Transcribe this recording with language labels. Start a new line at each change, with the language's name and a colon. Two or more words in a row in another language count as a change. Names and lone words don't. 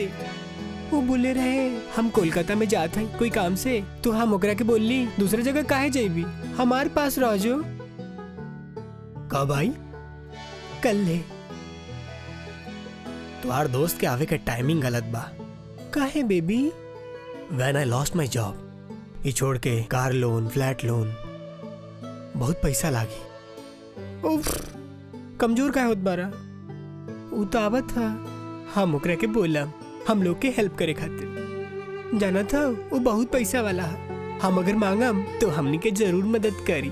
Bhojpuri: वो बोले रहे हम कोलकाता में जात हई कोई काम से, तो हम ओकरा के बोलली दूसरे जगह काहे जाइबी, हमार पास रह जो। कब आई? कल ले। तुम्हार दोस्त के आवे के टाइमिंग गलत बा। काहे बेबी?
English: When I lost my job,
Bhojpuri: ये छोड़ के
English: car loan, flat loan,
Bhojpuri: बहुत पैसा लागी। उफ, कमजोर का होत बारा। उ तो आवत था, हम ओकरा के बोला हम लोग के हेल्प करे खातिर। जाना था वो बहुत पैसा वाला है, हम अगर मांगम तो हमनी के जरूर मदद करी।